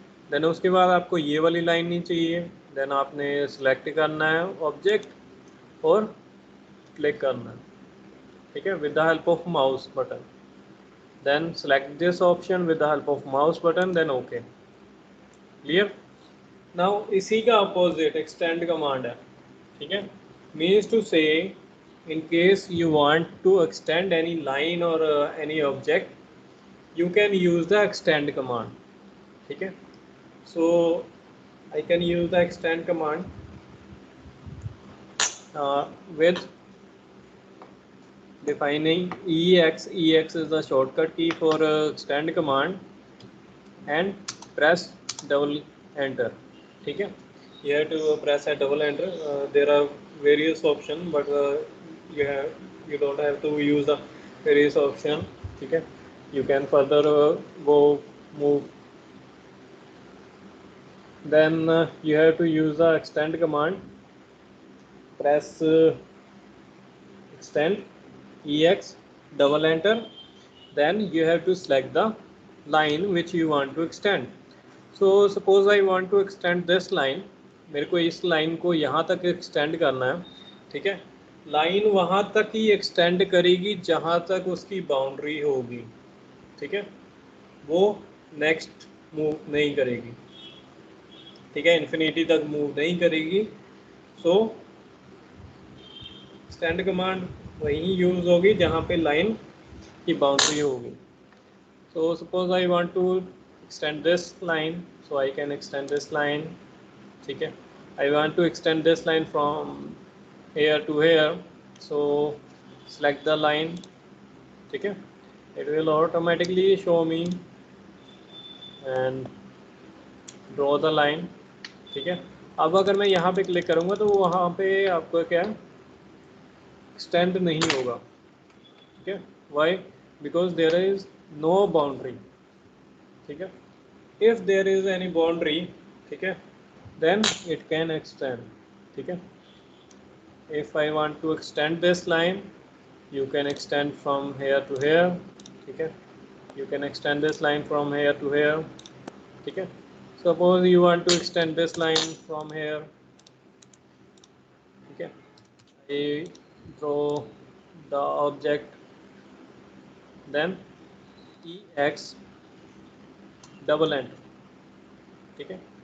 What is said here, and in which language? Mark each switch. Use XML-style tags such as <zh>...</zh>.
<en>then</en> <hi>उसके बाद आपको ये वाली लाइन नहीं चाहिए,</hi> <en>then आपने select करना है ऑब्जेक्ट और क्लिक करना है,</en> <hi>ठीक है,</hi> <en>With the help of mouse button, then select this option with the help of mouse button, then OK, clear। now</en> <hi>इसी का</hi> <en>opposite extend command है,</en> <hi>ठीक है,</hi> <en>means to say in case you want to extend any line or any object you can use the extend command, ठीक है। so I can use the extend command with defining EX is the shortcut key for extend command and press double enter,</en> <hi>ठीक है।</hi> <en>you have to press a double enter, there are various options but you don't have to use the various option,</en> <hi>ठीक है।</hi> <en>you can further go move, then you have to use the extend command, press extend EX double enter, then you have to select the line which you want to extend। so suppose I want to extend this line,</en> <hi>मेरे को इस line को यहाँ तक extend करना है, ठीक है। लाइन वहाँ तक ही एक्सटेंड करेगी जहाँ तक उसकी बाउंड्री होगी, ठीक है, वो नेक्स्ट मूव नहीं करेगी, ठीक है, इन्फिनिटी तक मूव नहीं करेगी। सो एक्सटेंड कमांड वहीं यूज़ होगी जहाँ पे लाइन की बाउंड्री होगी।</hi> <en>so suppose I want to extend this line, so I can extend this line,</en> <hi>ठीक है।</hi> <en>I want to extend this line from here to here, so select the line,</en> <hi>ठीक है,</hi> <en>it will automatically show me and draw the line, ठीक है।</en> <hi>अब अगर मैं यहाँ पे क्लिक करूँगा तो वहाँ पे आपको क्या एक्सटेंड नहीं होगा, ठीक है।</hi> <en>why, because there is no boundary,</en> <hi>ठीक है।</hi> <en>if there is any boundary,</en> <hi>ठीक है,</hi> <en>Then it can extend, ठीक है। If I want to extend this line, you can extend from here to here,</en> <hi>ठीक है,</hi> <en>you can extend this line from here to here, ठीक है। suppose you want to extend this line from here,</en> <hi>ठीक है,</hi> <en>I draw the object, then EX double enter, ठीक है।</en>